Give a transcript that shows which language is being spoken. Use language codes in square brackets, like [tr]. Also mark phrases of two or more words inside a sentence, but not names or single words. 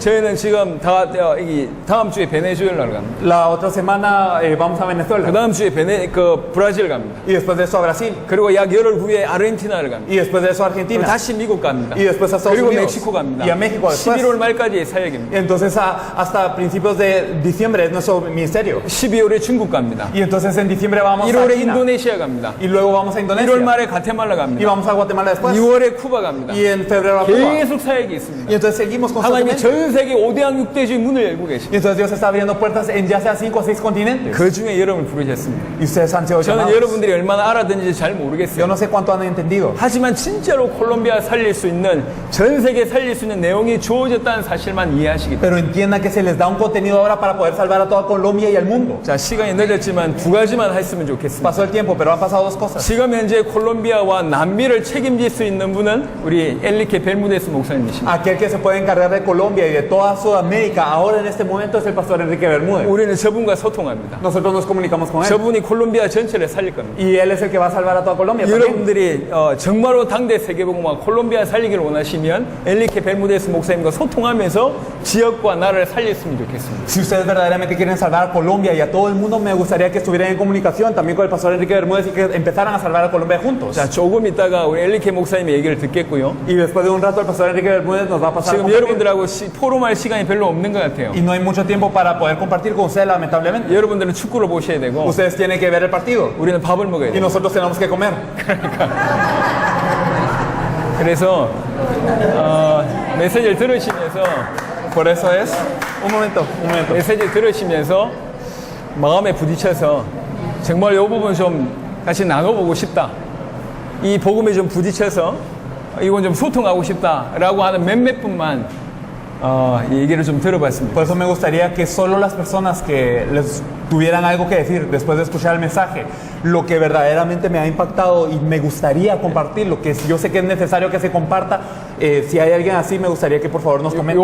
[ko] 저희는 지금 다음 주에 베네수엘라를 갑니다. [es] La otra semana vamos a [ko] 그 [es] Venezuela [ko] 다음 주에 브라질 갑니다. [es] y después de eso a Brasil [ko] 그리고 약 열흘 후에 아르헨티나를 갑니다. [es] y después de eso a [ko] 그리고 [es] Argentina [ko] 다시 미국 갑니다. [es] y después a Estados [ko] 그리고 [es] Unidos [ko] 멕시코 갑니다. [es] y a México después. [ko] 11월 말까지의 사역입니다. [es] Y entonces hasta principios de diciembre es nuestro ministerio. [ko] 12월에 중국 갑니다. [es] Y entonces en diciembre vamos a [ko] 1월에 [es] China [ko] 인도네시아 갑니다. [es] y luego vamos a [ko] 1월 [es] Indonesia [ko] 말에 가테말라 [es] y [ko] 갑니다. [es] vamos a Guatemala después [ko] 2월에 쿠바 갑니다. [es] y en febrero a Cuba. [ko] 계속 사역이 있습니다. [es] Y entonces seguimos [ko] 하나님이 [es] constantemente. [ko] 전 세계 5대양 6대주의 문을 열고 계십니다. [es] Y entonces Dios está abriendo puertas en ya sea 5 o 6 continentes. [ko] 그 중에 여러분을 부르셨습니다. [es] Y ustedes han sido [ko] 저는 [es] llamados. [ko] 여러분들이 얼마나 알아듣는지 잘 [es] Yo [ko] 모르겠어요. [es] no sé cuánto han entendido. [ko] 하지만 진짜로 콜롬비아 살릴 수 있는, 전 세계 살릴 수 있는 내용이 주어졌다는 사실만 이해하시기 바랍니다. [es] Pero entiendan que se les da un contenido ahora para poder salvar a toda Colombia y al mundo. [ko] 자, 시간이 늦었지만 두 가지만 했으면 좋겠습니다. [es] Pasó el tiempo, pero han pasado dos cosas. [ko] 지금 현재 콜롬비아와 남미를 책임질 수 있는 분은 우리 엘리케 벨무데스 목사님이십니다. [es] Aquel que se puede encargar de Colombia y de toda Sudamérica ahora en este momento es el pastor Enrique Bermúdez. [ko] 우리는 저분과 소통합니다. [es] Nosotros nos comunicamos con él. [ko] 저분이 콜롬비아 전체를 살릴 겁니다. [es] Y él es el que va a salvar a toda Colombia también. [ko] 여러분들이 정말로 당대 세계복음화 콜롬비아 살리기를 원하시면 엘리케 벨무데스 목사님과 소통하면서 지역과 나라를 살렸으면 좋겠습니다. [es] Si ustedes verdaderamente quieren salvar a Colombia y a todo el mundo, me gustaría que estuvieran en comunicación también con el pastor Enrique Bermúdez y que empezaran a salvar a Colombia juntos. [ko] 자, 조금 있다가 우리 엘리케 목사님의 얘기를 듣겠고요. [es] Y después de un rato el pastor Enrique Bermúdez nos va a pasar a [ko] 지금 [es] compartir. [ko] 여러분들하고 포럼할 시간이 별로 없는 것 같아요. [es] Y no hay mucho tiempo para poder compartir con ustedes, lamentablemente. [ko] 여러분들은 축구를 보셔야 되고 [es] Ustedes tienen que ver el partido [ko] 우리는 밥을 먹어야 [es] y [ko] 돼요. [es] nosotros tenemos que comer. [ko] 그래서 메시지를 들으시면서 [es] Por eso es. Un momento. [ko] 메시지를 들으시면서 마음에 부딪혀서 정말 이 부분 좀 같이 나눠보고 싶다. 이 복음에 좀 부딪혀서 이건 좀 소통하고 싶다라고 하는 몇몇 분만 얘기를 좀 들어봤습니다. [es] Por eso me gustaría que solo las personas que les tuvieran algo que decir después de escuchar el mensaje, lo que verdaderamente me ha impactado y me gustaría compartir, lo que yo sé que es necesario que se comparta, si hay alguien así, me gustaría que por favor nos comente.